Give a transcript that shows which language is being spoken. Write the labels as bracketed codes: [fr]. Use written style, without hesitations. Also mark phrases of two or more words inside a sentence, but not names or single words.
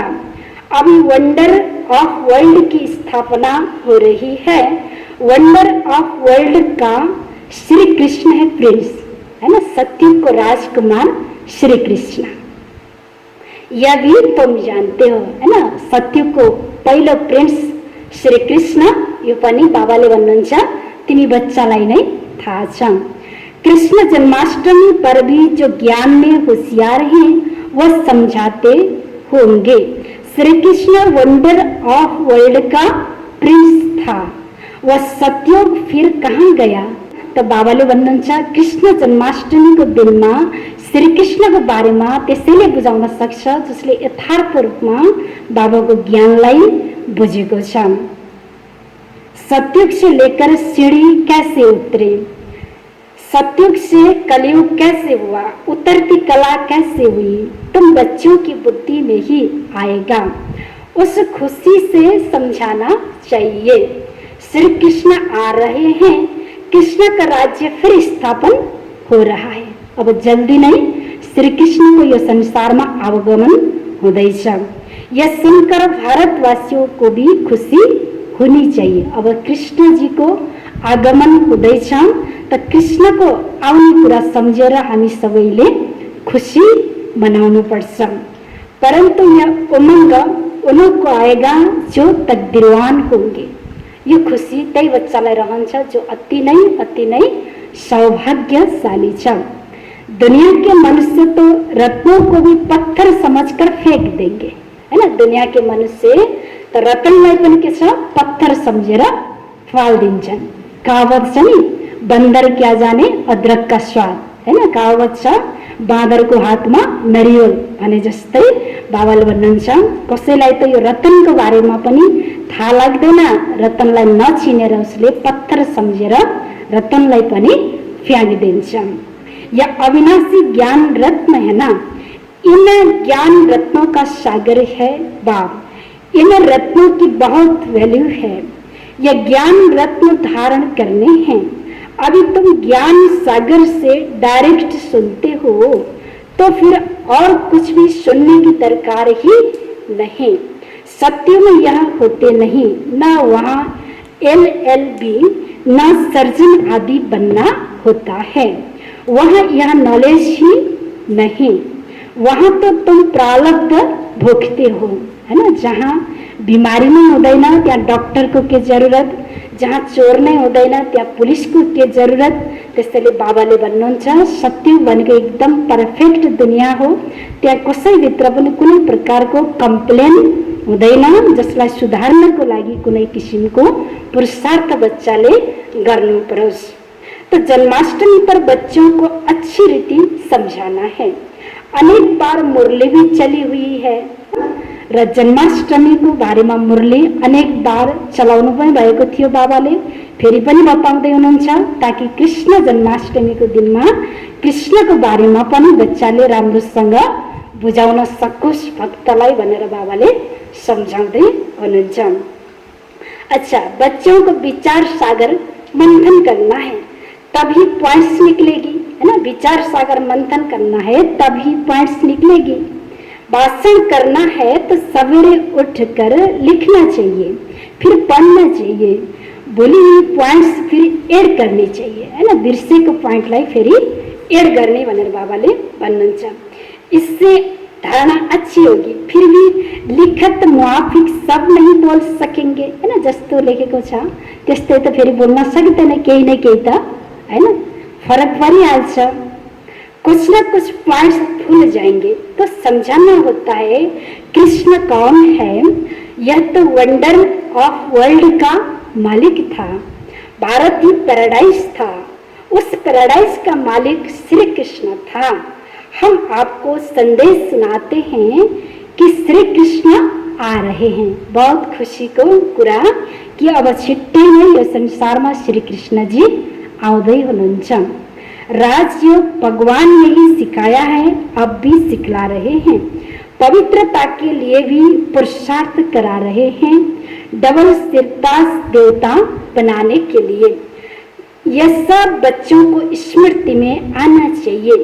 [hi] अभी [en] wonder of world [hi] की स्थापना हो रही है। [en] wonder of world [hi] का श्री कृष्ण है प्रिंस, है ना। सत्युग को राजकुमार श्री कृष्ण, यह भी तुम जानते हो, है ना। [ne] सत्युग को पहिलो प्रिंस श्री कृष्ण यो पनि बाबाले भन्नुहुन्छ तिमी बच्चालाई नै थाहा छ। [hi] कृष्ण जन्माष्टमी पर भी जो ज्ञान में होशियार हैं वह समझाते होंगे। श्री कृष्ण [en] wonder of world [hi] का प्रिंस था, वह सत्युग फिर कहाँ गया। [ne] त बाबाले भन्नुहुन्छ कृष्ण जन्माष्टमीको दिनमा श्री कृष्णको बारेमा त्यसैले बुझाउन सक्छ जसले यथार्थ रूपमा बाबाको ज्ञानलाई बुझेको छ। [hi] सत्युग से लेकर सीढ़ी कैसे उतरे, सत्युग से कलयुग कैसे हुआ, उतरती कला कैसे हुई, तुम बच्चों की बुद्धि में ही आएगा। उस खुशी से समझाना चाहिए। श्री कृष्ण आ रहे हैं, कृष्ण का राज्य फिर स्थापन हो रहा है। अब जल्दी नहीं श्री कृष्ण को यह संसार में आगमन हुँदैछ। यह सुनकर भारतवासियों को भी खुशी होनी चाहिए। [ne] अब कृष्ण जी को आगमन हुँदैछ त कृष्णको आउने कुरा सम्झेर हामी सबैले खुसी मनाउनु पर्छ। [hi] परंतु यह उमंग उनको आएगा जो तकदीरवान होंगे। [ne] यो खुशी त्यही बच्चालाई रहन्छ जो अति नै सौभाग्यशाली छ। [hi] दुनिया के मनुष्य तो रत्नों को भी पत्थर समझकर फेंक देंगे, है ना। [ne] दुनिया के मनुष्य तो रत्नलाई पनि के छ पत्थर सम्झेर फाल्दिन्छन्। कहावत छ नि, [hi] बन्दर क्या जाने अदरक का स्वाद, है ना। [ne] कहावत छ बाँदरको हातमा नरिवल भने जस्तै बाबाले भन्नुहुन्छ कसैलाई त यो रतनको बारेमा पनि थाहा लाग्दैन, रतनलाई नचिनेर उसले पत्थर सम्झेर रतनलाई पनि फ्याँकिदिन्छ। [hi] यह अविनाशी ज्ञान रत्न है ना, इन ज्ञान रत्नों का सागर है बाप। इन रत्नों की बहुत वैल्यू है। यह ज्ञान रत्न धारण करने हैं। अभी तुम ज्ञान सागर से डायरेक्ट सुनते हो तो फिर और कुछ भी सुनने की दरकार ही नहीं। सत्य में यह होते नहीं, ना वहाँ LLB ना सर्जन आदि बनना होता है। वहाँ यह नॉलेज ही नहीं, वहाँ तो तुम प्रारब्ध भोगते हो, है ना। [ne] जहाँ बिमारी नहीं हुँदैन त्यहाँ डॉक्टर को के जरूरत, जहाँ चोर नहीं हुँदैन त्यहाँ पुलिस को के जरूरत। त्यसैले बाबाले भन्नुहुन्छ सत्य भनेको एकदम परफेक्ट दुनिया हो। त्यहाँ कसैभित्र पनि कुनै प्रकारको कम्प्लेन हुँदैन, जसलाई सुधार्नको लागि कुनै किसिमको पुरुषार्थ बच्चाले गर्नु परोस्। [hi] तो जन्माष्टमी पर बच्चों को अच्छी रीति समझाना है। अनेक बार मुरली भी चली हुई है [ne] र जन्माष्टमीको बारेमा मुरली अनेक बार चलाउनु पनि भएको थियो बाबाले। फेरि पनि बताउँदै हुनुहुन्छ ताकि कृष्ण जन्माष्टमीको दिनमा कृष्णको बारेमा पनि बच्चाले राम्रोसँग बुझाउन सकोस् भक्तलाई भनेर बाबाले सम्झाउँदै हुनुहुन्छ। [hi] अच्छा, बच्चों को विचार सागर मंथन करना है तभी पॉइंट्स निकलेगी, है ना। विचार सागर मंथन करना है तभी पॉइंट्स निकलेगी। भाषण करना है तो सवेरे उठकर लिखना चाहिए, फिर पढ़ना चाहिए, बोली हुई पॉइंट्स फिर ऐड करनी चाहिए, है ना। [ne] बिर्सेको पॉइंटलाई फेरि ऐड गर्ने भनेर बाबाले भन्नुहुन्छ। [hi] इससे धारणा अच्छी होगी। फिर भी लिखत मुआफिक सब नहीं बोल सकेंगे, है ना। [ne] जस्तो लेखेको छ त्यस्तै त फेरि बोल्न सक्दैन, केही न केही त, है ना, फरक परिहाल्छ। [hi] कुछ न कुछ पॉइंट्स भूल जाएंगे तो समझाना होता है कृष्ण कौन है। यह तो [en] wonder of world [hi] का मालिक था। भारत ही पैराडाइज था, उस पैराडाइज का मालिक श्री कृष्ण था। हम आपको संदेश सुनाते हैं कि श्री कृष्ण आ रहे हैं। [ne] बहुत खुशी को कुरा कि अब छिट्टै नै यो संसारमा श्री कृष्ण जी आउँदै हुनुहुन्छ। [hi] राजयोग भगवान ने ही सिखाया है, अब भी सिखला रहे हैं। पवित्रता के लिए भी पुरुषार्थ करा रहे हैं, डबल सिरताज देवता बनाने के लिए। यह सब बच्चों को स्मृति में आना चाहिए।